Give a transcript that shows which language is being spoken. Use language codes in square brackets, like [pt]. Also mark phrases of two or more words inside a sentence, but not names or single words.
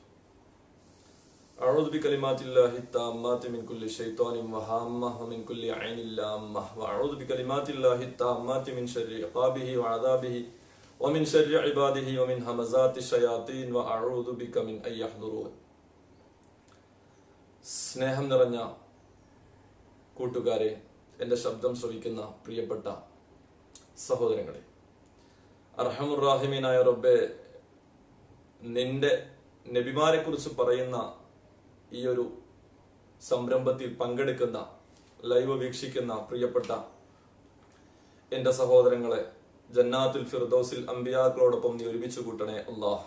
[ar] أعوذ بكلمات الله التامات من كل شيطان وهامة ومن كل عين لامة وأعوذ بكلمات الله التامات من شر عقابه وعذابه ومن شر عباده ومن همزات الشياطين وأعوذ بك من أن يحضرون. [ml] സ്നേഹം നിറഞ്ഞ കൂട്ടുകാരെ, എൻ്റെ ശബ്ദം ശ്രവിക്കുന്ന പ്രിയപ്പെട്ട സഹോദരങ്ങളെ, അർഹമുറാഹിമീനായ റബ്ബേ, നിന്റെ നബിമാരെ കുറിച്ച് പറയുന്ന ഈ ഒരു സംരംഭത്തിൽ പങ്കെടുക്കുന്ന, ലൈവ് വീക്ഷിക്കുന്ന പ്രിയപ്പെട്ട എൻ്റെ സഹോദരങ്ങളെ, ജന്നാത്തുൽ ഫിർദൗസിൽ അംബിയാക്കളോടൊപ്പം നീ ഒരുമിച്ച് കൂട്ടണേ അല്ലാഹ്.